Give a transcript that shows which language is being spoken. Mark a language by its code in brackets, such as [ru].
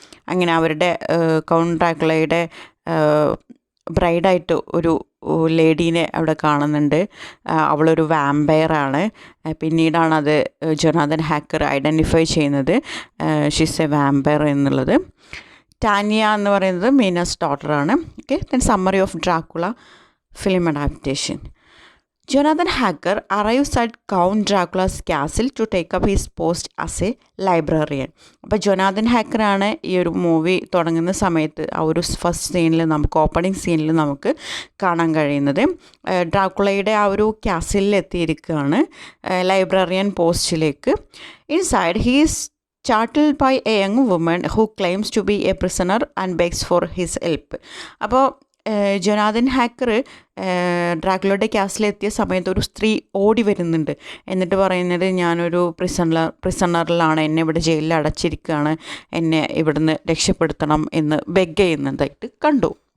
[ml] അങ്ങനെ അവരുടെ കൗണ്ട് ഡ്രാക്കുളയുടെ ബ്രൈഡായിട്ട് ഒരു ലേഡീനെ അവിടെ കാണുന്നുണ്ട്. അവളൊരു വാമ്പയറാണ്. പിന്നീടാണ് അത് ജൊനാഥൻ ഹാക്കർ ഐഡൻറ്റിഫൈ ചെയ്യുന്നത് [en] she's a vampire [ml] എന്നുള്ളത്. ടാനിയ എന്ന് പറയുന്നത് മീനാസ് ഡോട്ടറാണ്. Okay, [en] Then summary of Dracula film adaptation. Jonathan Hacker arrives at Count Dracula's castle to take up his post as a librarian. [ml] അപ്പോൾ ജൊനാഥൻ ഹാക്കറാണ് ഈ ഒരു മൂവി തുടങ്ങുന്ന സമയത്ത് ആ ഒരു ഫസ്റ്റ് സീനിൽ നമുക്ക് ഓപ്പണിംഗ് സീനിൽ നമുക്ക് കാണാൻ കഴിയുന്നത് ഡ്രാക്കുളയുടെ ആ ഒരു കാസിലിൽ എത്തിയിരിക്കുകയാണ് ലൈബ്രറിയൻ പോസ്റ്റിലേക്ക്. [en] Inside he is startled by a young woman who claims to be a prisoner and begs for his help. [ml] അപ്പോൾ ജൊനാഥൻ ഹാക്കർ ഡ്രാക്കുളയുടെ കാസിലെത്തിയ സമയത്ത് ഒരു സ്ത്രീ ഓടി വരുന്നുണ്ട്. എന്നിട്ട് പറയുന്നത്, ഞാനൊരു പ്രിസണറിലാണ്, എന്നെ ഇവിടെ ജയിലിൽ അടച്ചിരിക്കുകയാണ്, എന്നെ ഇവിടുന്ന് രക്ഷപ്പെടുത്തണം എന്ന് ബെഗ് ചെയ്യുന്നതായിട്ട് കണ്ടു.